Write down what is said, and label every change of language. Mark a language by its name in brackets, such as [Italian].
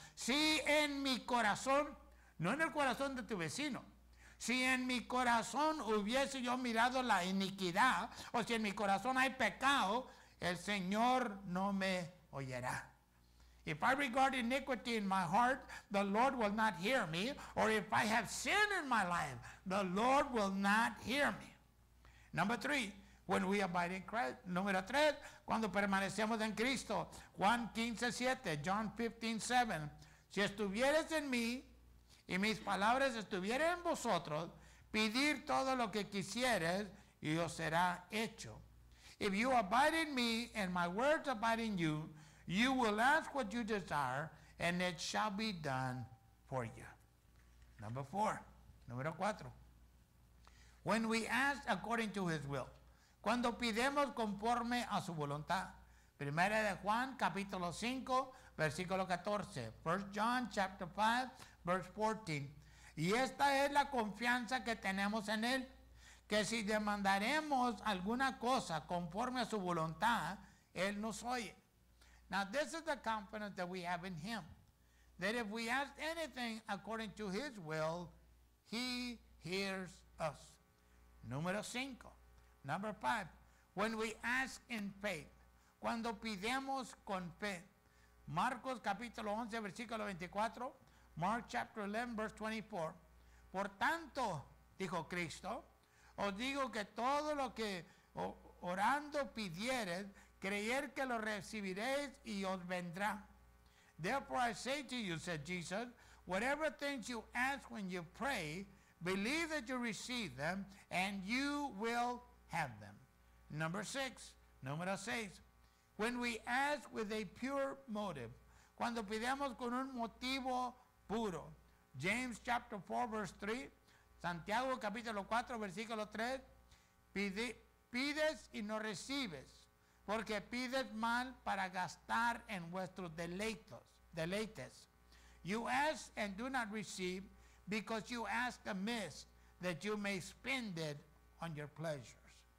[Spanish] Si en mi corazón, no en el corazón de tu vecino, si en mi corazón hubiese yo mirado la iniquidad, o si en mi corazón hay pecado, el Señor no me oyerá. [English] If I regard iniquity in my heart, the Lord will not hear me. Or if I have sin in my life, the Lord will not hear me. Number 3, when we abide in Christ. [Spanish] Número 3, cuando permanecemos en Cristo. Juan 15:7, [English] John 15:7. [Spanish] Si estuvieres en mí y mis palabras estuvieran en vosotros, pedir todo lo que quisieres y os será hecho. [English] If you abide in me and my words abide in you, you will ask what you desire, and it shall be done for you. Number 4. [Spanish] Número 4. [English] When we ask according to His will. [Spanish] Cuando pidemos conforme a su voluntad. Primera de Juan, capítulo 5, versículo 14. [English] 1 John, chapter 5, verse 14. [Spanish] Y esta es la confianza que tenemos en Él, que si demandaremos alguna cosa conforme a su voluntad, Él nos oye. [English] Now, this is the confidence that we have in Him, that if we ask anything according to His will, He hears us. [Spanish] Número 5. [English] Number 5. When we ask in faith, [Spanish] cuando pidemos con fe. Marcos capítulo 11, versículo 24. [English] Mark chapter 11, verse 24. [Spanish] Por tanto, dijo Cristo, os digo que todo lo que orando pidieres, creer que lo recibiréis y os vendrá. [English] Therefore I say to you, said Jesus, whatever things you ask when you pray, believe that you receive them, and you will have them. Number 6. [Spanish] Número 6. [English] When we ask with a pure motive, [Spanish] cuando pidamos con un motivo puro. [English] James chapter 4, verse 3. [Spanish] Santiago capítulo 4, versículo 3. pides y no recibes, porque pides mal para gastar en vuestros deleites. [English] You ask and do not receive, because you ask amiss, that you may spend it on your pleasures.